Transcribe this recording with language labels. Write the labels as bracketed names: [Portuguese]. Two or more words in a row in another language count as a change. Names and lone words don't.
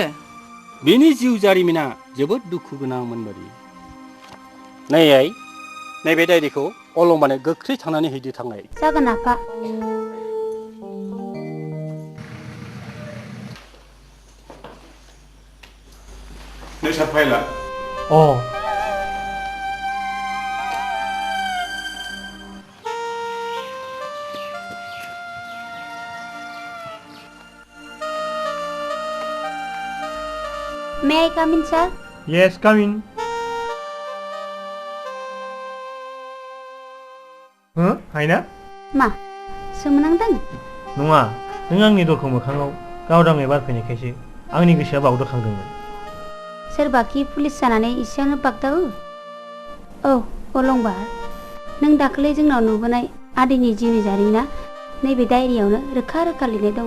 [Bodo] बेनि जिउ जारिमिना जोबोद दुखु गोनांमोन बादि नै आइ नैबे डायरीखौ अलंबानो गोख्रै थांनानै हैदो थांनाय जागोन आफा नै सार फाइला अ [English] May I come in, sir? Yes, come in. [Bodo] हायना? मा सोमोनांदों? नङा नों आंनि दरखौ मोखाङाव गावदाङै बारफैनायखायसो आंनि गोसोआ बावदोखांदोंमोन सोरबाखि पुलिस जानानै इसेयावनो बागदावो औ अलंबार नों दाखालि जोंनाव नुबोनाय आदैनि जिउनि जारिमिना नैबे डायरियावनो रोखा रोखा लिरनाय दङ